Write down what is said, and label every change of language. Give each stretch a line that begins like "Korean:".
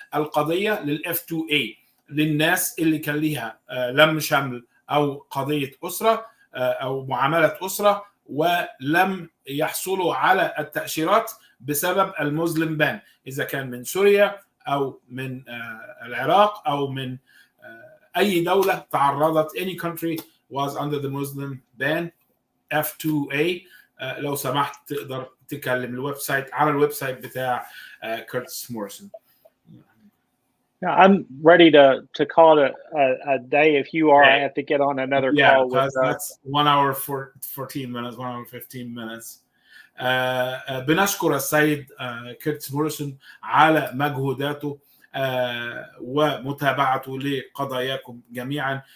Arabic: القضية للF2A للناس اللي كان ليها لم شمل أو قضية أسرة أو معاملة أسرة ولم يحصلوا على التأشيرات بسبب المسلم بان، إذا كان من سوريا أو من العراق أو من أي دولة تعرضت.
English: Any country was under the Muslim ban, F2A.
Arabic: لو سمحت تقدر تكلم الويب سايت على الويب سايت بتاع كيرتس موريسون.
English: I'm ready to call it a day. If you are, I have to get on another call. Yeah, that's 1 hour 14 minutes, 1 hour 15 minutes.
Arabic: بنشكر السيد كيرتس موريسون على مجهوداته ومتابعته لقضاياكم جميعا.